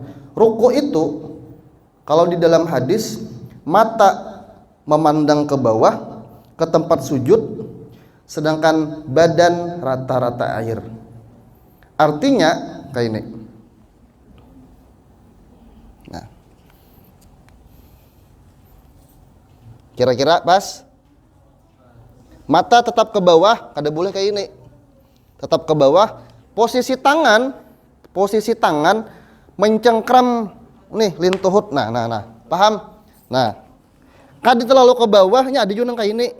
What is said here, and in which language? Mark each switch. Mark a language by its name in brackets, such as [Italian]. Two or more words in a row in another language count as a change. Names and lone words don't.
[Indonesian] Ruku itu kalau di dalam hadis, mata memandang ke bawah ke tempat sujud, sedangkan badan rata-rata air. Artinya kayak ini. Nah, kira-kira pas? [Banjar] Mata tetap ke bawah, kada boleh kayak ini. [Indonesian] Tetap ke bawah. Posisi tangan mencengkram nih lintuhut. Nah. Paham? [Banjar] Nah, kada terlalu ke bawahnya, ada juga nang kayak ini.